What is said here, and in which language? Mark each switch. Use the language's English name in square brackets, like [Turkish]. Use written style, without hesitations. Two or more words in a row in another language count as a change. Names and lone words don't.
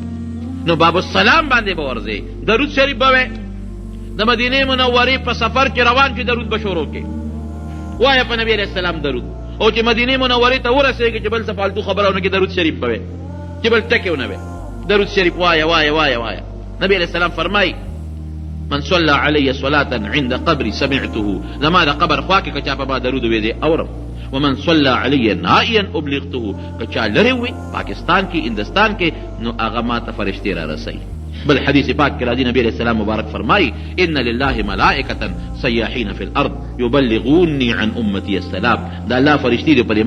[Pashto] نو باب السلام باندې به ورځې، درود شریف به وی، د مدینې منورې په سفر کې روان چې درود به شروع کې وایه په نبي [Arabic] علیه السلام [Pashto] درود، او چې مدینې منورې ته ورسېږي چې بل څه فالتو خبره ونه کړي درود شریف به وی، چې بل ټکې ونه وی، درود شریف وایه وایه وایه وایه. نبي علیه السلام فرمایي [Arabic] من صلى علي صلاة عند قبري سمعته، [Pashto] زما د قبر خوا کې که چا په ما درود ویلی اورم، [Arabic] ومن صلى علي نائيا ابلغته، [Pashto] که چا لرې وي پاکستان کې هندوستان کې نو هغه ما ته فرشتې را رسوي. بل حدیث پاک کې راځي نبی [Arabic] علیہ السلام [Pashto] مبارک فرمایي [Arabic] ان لله ملائکة سیاحین فی الارض یبلغوني عن امتی السلام، [Pashto] دا الله فرشتې دې په